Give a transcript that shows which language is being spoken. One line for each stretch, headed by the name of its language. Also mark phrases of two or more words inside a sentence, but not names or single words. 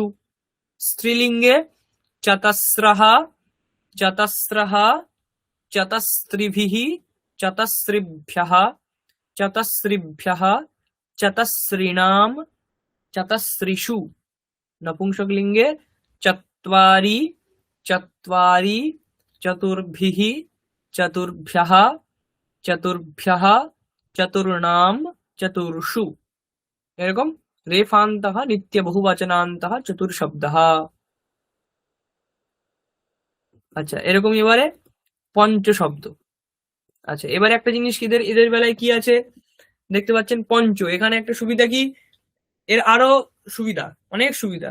Sanskrit: স্ত্রীলিঙ্গে চতস্রঃ, চতস্রঃ, চতস্ত্রিভিঃ, চতস্রিভ্যঃ, চতস্রিভ্যঃ, চতস্রিণাম, চতস্রিষু। নপুংসক লিঙ্গে চত্বারি, চত্বারি, চতুর্ভিঃ, চতুর্ভ্যঃ, চতুর্ভ্যঃ, চতুর্ণাম, চতুর্ষু। এরকম রেফান্তঃ নিত্য বহুবচনান্তঃ চতুর শব্দঃ।
Bangla: আচ্ছা, এরকম এবারে পঞ্চ শব্দ। আচ্ছা, এবারে একটা জিনিস এদের বেলায় কি আছে দেখতে পাচ্ছেন, পঞ্চ। এখানে একটা সুবিধা কি, এর আরো সুবিধা, অনেক সুবিধা।